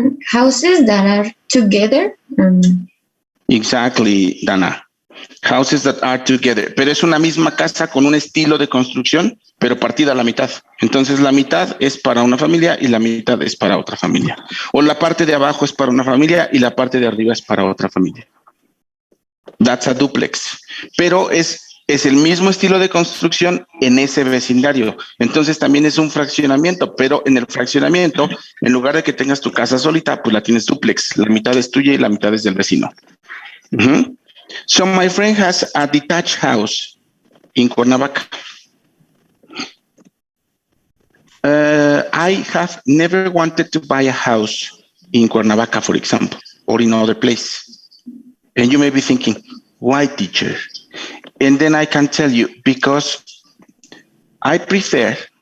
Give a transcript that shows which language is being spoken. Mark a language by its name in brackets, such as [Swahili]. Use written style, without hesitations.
[English] Houses that are together. Exactly, Dana. Houses that are together. [Spanish] Pero es una misma casa con un estilo de construcción, pero partida a la mitad. Entonces la mitad es para una familia y la mitad es para otra familia. O la parte de abajo es para una familia y la parte de arriba es para otra familia. [English] That's a duplex. [Spanish] Pero es el mismo estilo de construcción en ese vecindario. Entonces también es un fraccionamiento, pero en el fraccionamiento, en lugar de que tengas tu casa solita, pues la tienes duplex. La mitad es tuya y la mitad es del vecino. [English] So my friend has a detached house in Cuernavaca. I have never wanted to buy a house in Cuernavaca, for example, or in other place. And you may be thinking, why, teacher? And then I can tell you, because I prefer